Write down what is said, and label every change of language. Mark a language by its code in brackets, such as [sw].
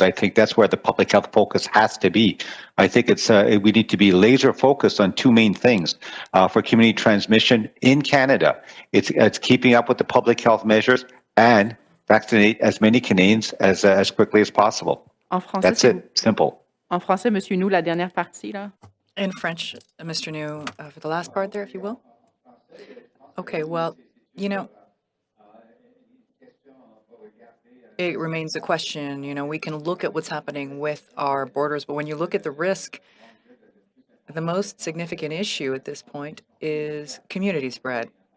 [en] I think that's where the public health focus has to be. I think we need to be laser focused on 2 main things for community transmission in Canada. It's keeping up with the public health measures and vaccinate as many Canadians as quickly as possible. That's it. Simple. [fr] En français, Monsieur New, la dernière partie, là. [en] In French, Mr. New, for the last part there, if you will. Okay, well, it remains a question. We can look at what's happening with our borders, but when you look at the risk, the most significant issue at this point is community spread.